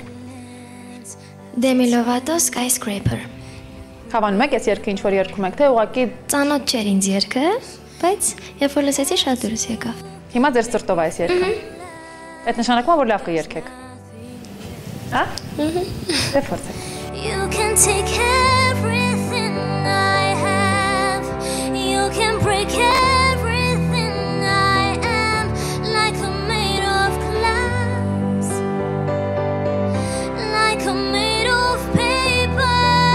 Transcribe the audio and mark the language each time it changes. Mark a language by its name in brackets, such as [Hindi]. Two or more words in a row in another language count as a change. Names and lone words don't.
[Armenian] Demi Lovato Skyscraper։ Հավանում եք այս երգը ինչ որ երգում եք, թե ուղղակի ծանոթ չէր ինձ երգը, բայց երբ որ լսեցի շատ դուրս եկավ։ Հիմա ձեր սրտով այս երգը։ Այդ նշանակում է, որ լավ կերգեք։ Հա։ Դե փորձեք։ [English] You can take everything I have. You can break everything I am, like I'm made of glass, like I'm made of paper.